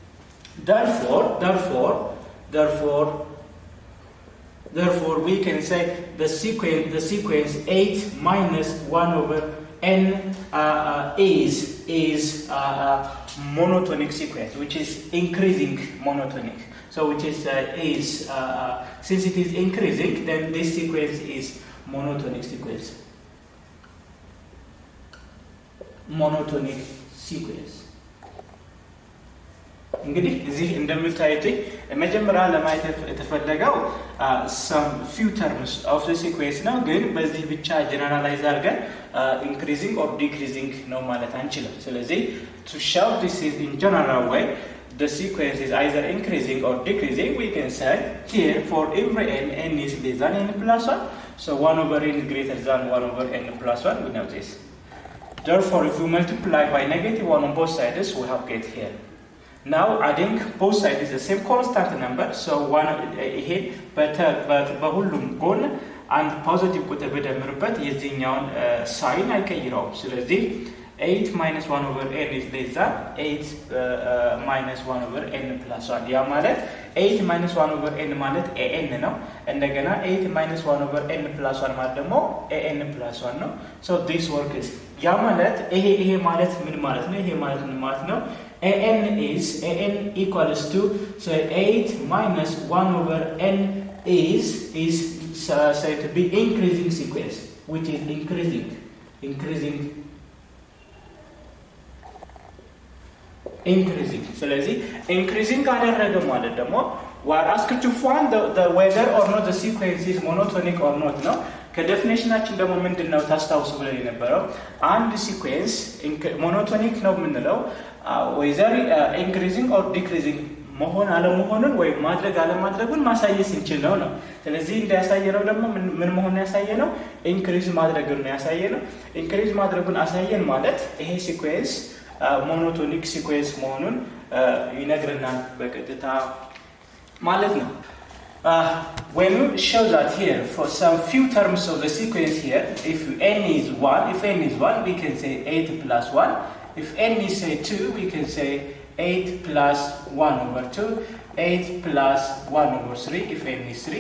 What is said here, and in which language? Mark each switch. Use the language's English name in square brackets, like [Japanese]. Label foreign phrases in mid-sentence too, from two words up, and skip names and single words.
[English] Therefore we can say the sequence 8 minus 1 over n is monotonic sequence, which is increasing monotonic. So which is since it is increasing, then this sequence is monotonic sequence. Monotonic sequence. [Amharic] እንግዲህ እዚህ እንደምታዩት መጀመሪያ ለማየት የተፈለገው [English] some few terms of the sequence [Amharic] ነው፣ ግን በዚህ ብቻ ጀነራላይዝ አድርገን [English] increasing or decreasing [Amharic] ነው ማለት አንችልም። ስለዚህ [English] to show this is in general way the sequence is either increasing or decreasing, we can say here for every n is less than n plus 1, so 1 over n is greater than 1 over n plus 1, we know this. Therefore if we multiply by negative 1 on both sides, we have get here. Now adding both sides is the same constant number, so one [Amharic] ይሄ በሁሉም ጎን አንድ ፖዚቲቭ ቁጥር በደምርበት የዚህኛውን ሳይን አይቀይረውም። ስለዚህ [English] 8 minus 1 over n is less than 8 minus 1 over n plus 1. [Amharic] ያ ማለት [English] 8 minus 1 over n ማለት an [Amharic] ነው። እንደገና [English] 8 minus 1 over n plus 1 [Amharic] ማለት ደግሞ [English] an plus 1 ነው። so this works. [Amharic] ያ ማለት ይሄ ማለት ምን ማለት ነው? ይሄ ማለት ምን ማለት ነው? [English] an equals to, so 8 minus 1 over n is said to be increasing sequence, which is increasing. ስለዚህ increasing [Amharic] ካደረገ ማለት ደግሞ [English] we are asked to find the whether or not the sequence is monotonic or not [Amharic] ነው። ከዴፊኒሽናችን ደግሞ ምንድነው ታስታውሱ ብለን የነበረው አንድ [English] sequence monotonic [Amharic] ነው የምንለው [English] whether increasing or decreasing [Amharic] መሆን አለመሆኑን ወይ ማድረግ አለማድረጉን ማሳየት ስንችል ነው። ስለዚህ እንዲያሳየነው ደግሞ ምን መሆን ያሳየነው ኢንክሪዝ ማድረጉን ያሳየነው። ኢንክሪዝ ማድረጉን አሳየን ማለት ይሄ ሲኩዌንስ [English] monotonic sequence [Amharic] መሆኑን ይነግረናል በቀጥታ ማለት ነው። [English] When we show that here for some few terms of the sequence here, if n is 1, we can say 8 plus 1. If n is say 2, we can say 8 plus 1 over 2, 8 plus 1 over 3 if n is 3.